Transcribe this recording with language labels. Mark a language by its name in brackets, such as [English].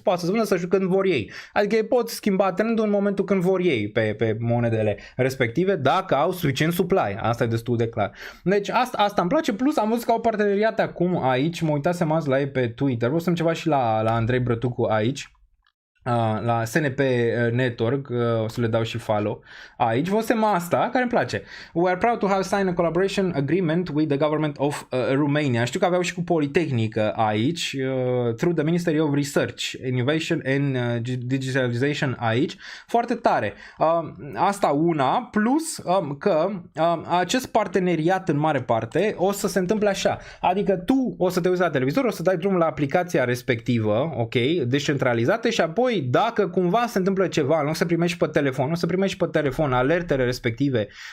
[Romanian] Poate să-ți vândă să când vor ei. Adică ei pot schimba trendul în momentul când vor ei pe monedele respective, dacă au suficient supply. Asta e destul de clar. Deci asta îmi place, plus am văzut că au parteneriate acum aici, mă uitasem azi la ei pe Twitter, vreau să-mi ceva și la Andrei Brătucu aici. La SNP Network, o să le dau și follow aici, văzusem asta care îmi place. [English] We are proud to have signed a collaboration agreement with the government of Romania. [Romanian] Știu că aveau și cu Politehnică aici, [English] through the Ministry of Research, Innovation and Digitalization [Romanian] aici. Foarte tare. Asta una, plus că acest parteneriat în mare parte o să se întâmple așa. Adică tu o să te uiți la televizor, o să dai drumul la aplicația respectivă, ok, descentralizată și apoi dacă cumva se întâmplă ceva, nu o să primești pe telefon, alertele respective